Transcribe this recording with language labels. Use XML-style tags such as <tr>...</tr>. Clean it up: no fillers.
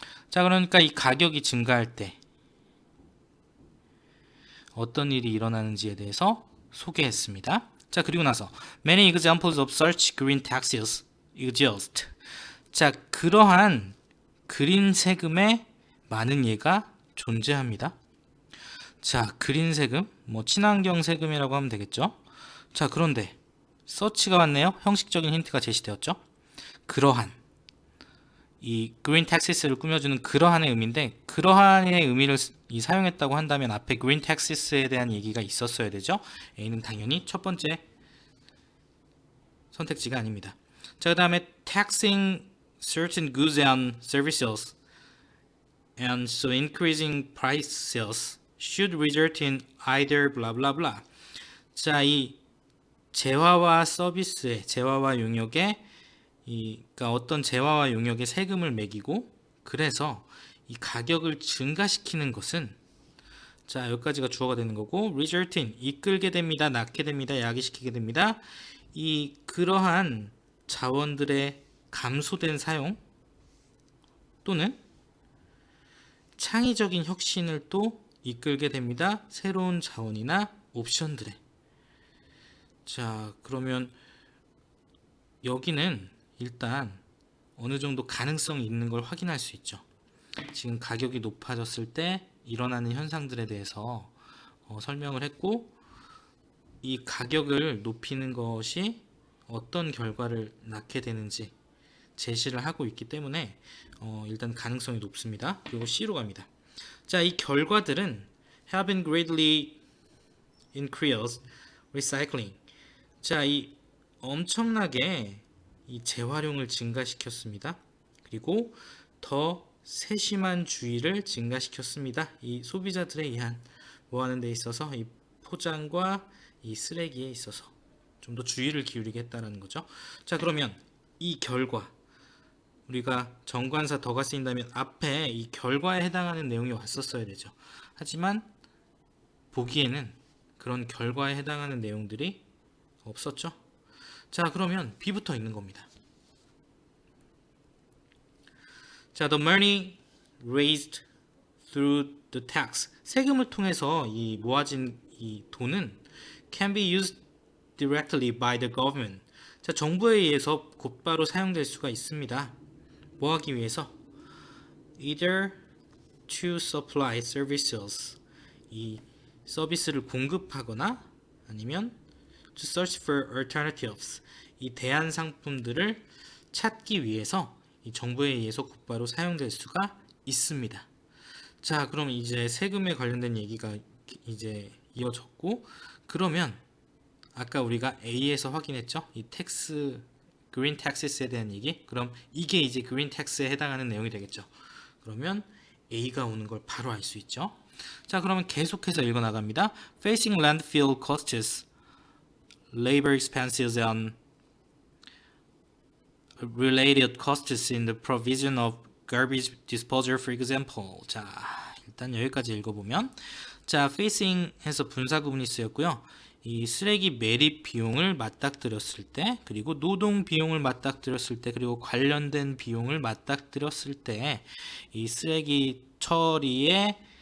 <ko>자, 그러니까 이 가격이 증가할 때 어떤 일이 일어나는지에 대해서 소개했습니다. 자, 그리고 나서</ko> <en>many examples of such green taxes exist.</en> <ko>자, 그러한 그린 세금의 많은 예가 존재합니다. 자, 그린 세금, 뭐 친환경 세금이라고 하면 되겠죠. 자, 그런데 서치가 왔네요. 형식적인 힌트가 제시되었죠. 그러한, 이 green taxes를 꾸며주는 그러한의 의미인데, 그러한의 의미를 사용했다고 한다면 앞에 green taxes에 대한 얘기가 있었어야 되죠. A는 당연히 첫 번째 선택지가 아닙니다. 자, 그 다음에 taxing</ko> <en>certain goods and services, and so increasing prices should result in either blah blah blah.</en> <ko>자, 이 재화와 서비스의 재화와 용역에 그러니까 어떤 재화와 용역에 세금을 매기고 그래서 이 가격을 증가시키는 것은 자, 여기까지가 주어가 되는 거고 result in 이끌게 됩니다. 낳게 됩니다. 야기시키게 됩니다. 이 그러한 자원들의 감소된 사용 또는 창의적인 혁신을 또 이끌게 됩니다. 새로운 자원이나 옵션들에. 자, 그러면 여기는 일단 어느 정도 가능성이 있는 걸 확인할 수 있죠. 지금 가격이 높아졌을 때 일어나는 현상들에 대해서 설명을 했고 이 가격을 높이는 것이 어떤 결과를 낳게 되는지 제시를 하고 있기 때문에 일단 가능성이 높습니다. 그리고 C로 갑니다. 자, 이 결과들은</ko> <en>have been greatly increased recycling.</en> <ko>자, 이 엄청나게 이 재활용을 증가시켰습니다. 그리고 더 세심한 주의를 증가시켰습니다. 이 소비자들에 의한 뭐 하는 데 있어서 이 포장과 이 쓰레기에 있어서 좀 더 주의를 기울이게 했다는 거죠. 자, 그러면 이 결과 우리가 정관사 더가 쓰인다면 앞에 이 결과에 해당하는 내용이 왔었어야 되죠. 하지만 보기에는 그런 결과에 해당하는 내용들이 없었죠. 자, 그러면 B부터 읽는 겁니다.</ko> <en>자, the money raised through the tax.</en> <ko>세금을 통해서 이 모아진 이 돈은</ko> <en>can be used directly by the government.</en> <ko>자, 정부에 의해서 곧바로 사용될 수가 있습니다. 뭐 하기 위해서?</ko> <en>either to supply services.</en> <ko>이 서비스를 공급하거나 아니면</ko> <en>to search for alternatives.</en> <ko>이 대안 상품들을 찾기 위해서 이 정부에 의해서 곧바로 사용될 수가 있습니다. 자, 그럼 이제 세금에 관련된 얘기가 이제 이어졌고 그러면 아까 우리가 A에서 확인했죠? 이 텍스 그린 텍스에 대한 얘기. 그럼 이게 이제 그린 텍스에 해당하는 내용이 되겠죠. 그러면 A가 오는 걸 바로 알 수 있죠. 자, 그러면 계속해서 읽어 나갑니다.</ko> <en>Facing landfill costs, labor expenses and related costs in the provision of garbage disposal, for example.</en> <ko>자, 일단 여기까지 읽어보면 자, facing 해서 분사 구문이 쓰였고요. 이 쓰레기 매립 비용을 맞닥뜨렸을 때 그리고 노동 비용을 맞닥뜨렸을 때 그리고 관련된 비용을 맞닥뜨렸을 때 이 쓰레기 처리에</ko>